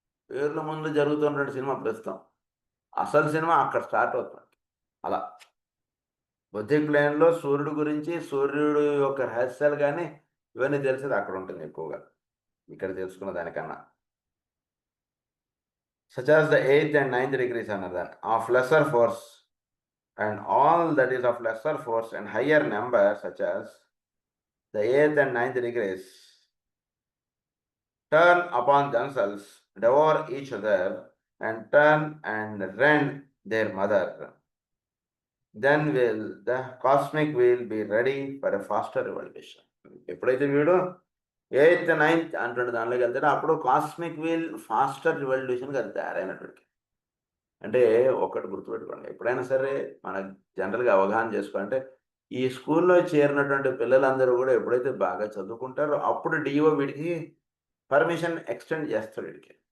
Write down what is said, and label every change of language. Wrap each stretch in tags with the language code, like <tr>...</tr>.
<te>పేర్ల ముందు జరుగుతున్నటువంటి సినిమా ప్రస్తుతం అసలు సినిమా అక్కడ స్టార్ట్ అవుతుంది. అలా బుద్ధి ప్లేన్లో సూర్యుడు గురించి, సూర్యుడు యొక్క రహస్యాలు కానీ ఇవన్నీ తెలిసేది అక్కడ ఉంటుంది ఎక్కువగా, ఇక్కడ తెలుసుకున్న దానికన్నా.</te> <en>such as the 8th and 9th degrees another of lesser force, and all that is of lesser force and higher number, such as the 8th and 9th degrees, turn upon themselves, devour each other, and turn and rend their mother, then will the cosmic wheel be ready for a faster revolution.</en> <te>ఎప్పుడైతే వీడు 8th, 9th అంటుండే దానిలోకి వెళ్తాడో అప్పుడు cosmic wheel faster రివల్యూషన్గా అది తయారైనటువంటి. అంటే ఒకటి గుర్తుపెట్టుకోండి, ఎప్పుడైనా సరే మన జనరల్గా అవగాహన చేసుకోవాలంటే ఈ స్కూల్లో చేరినటువంటి పిల్లలందరూ కూడా ఎప్పుడైతే బాగా చదువుకుంటారో అప్పుడు డిఓ వీడికి పర్మిషన్ ఎక్స్టెండ్ చేస్తాడు.</te>